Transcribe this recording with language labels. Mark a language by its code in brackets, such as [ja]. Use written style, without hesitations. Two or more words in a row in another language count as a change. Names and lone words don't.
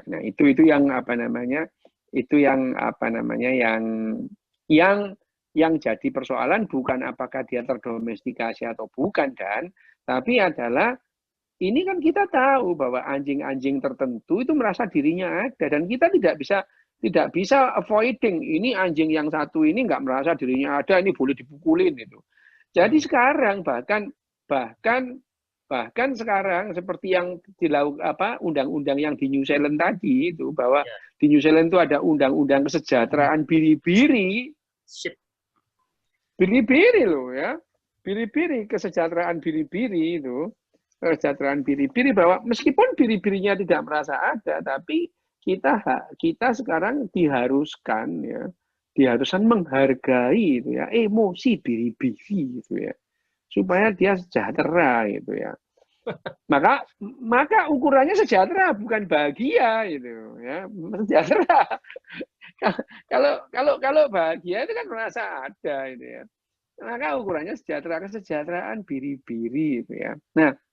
[id] Nah itu yang apa namanya itu yang apa namanya yang yang jadi persoalan bukan apakah dia terdomestikasi atau bukan tapi adalah ini kan kita tahu bahwa anjing-anjing tertentu itu merasa dirinya ada dan kita tidak bisa avoiding ini anjing yang satu ini nggak merasa dirinya ada ini boleh dipukulin itu. Jadi sekarang bahkan bahkan sekarang seperti yang dilakukan apa undang-undang yang di New Zealand tadi itu bahwa Ya. di New Zealand itu ada undang-undang kesejahteraan biri-biri. Sip. Biri-biri loh ya. Biri-biri kesejahteraan biri-biri itu. Kesejahteraan biri-biri bahwa meskipun biri-birinya tidak merasa ada tapi kita sekarang diharuskan menghargai itu ya emosi biri-biri gitu ya supaya dia sejahtera gitu ya maka ukurannya sejahtera bukan bahagia gitu ya sejahtera kalau bahagia itu kan merasa ada itu ya maka ukurannya sejahtera kesejahteraan biri-biri itu ya nah